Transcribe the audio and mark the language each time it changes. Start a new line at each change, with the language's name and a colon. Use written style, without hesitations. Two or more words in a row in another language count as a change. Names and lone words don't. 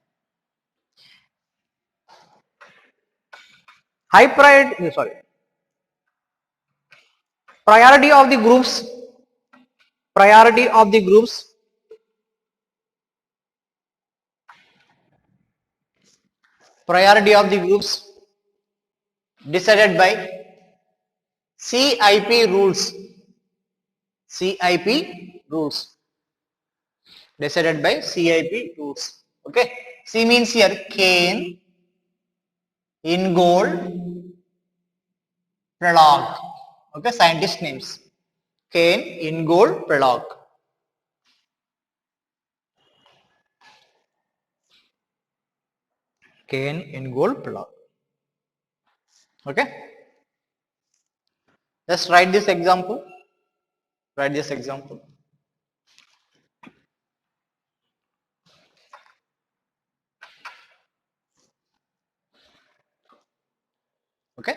English: High priority, sorry, priority of the groups, priority of the groups, priority of the groups decided by CIP rules. CIP rules decided by CIP rules. Okay, C means here Kane, Ingold, Pralog. Okay, scientist names. Kane, Ingold, Pralog. Kane, Ingold, Pralog. Okay. Just write this example. Write this example. Okay.